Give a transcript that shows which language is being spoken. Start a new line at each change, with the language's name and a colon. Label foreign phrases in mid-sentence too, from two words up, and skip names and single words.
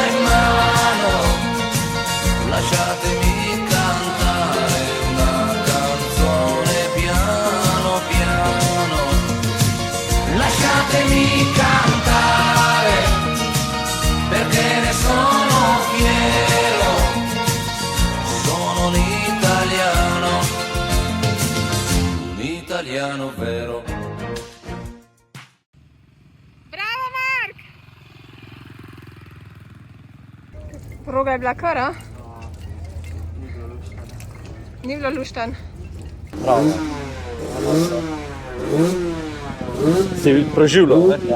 Italian: in mano, lasciatemi cantare una canzone piano piano, lasciatemi cantare perché ne sono fiero, sono un italiano vero.
Slovenian: Proga je bila kar, ni bilo lušten. Bravo. Si preživljal, ne? Ja.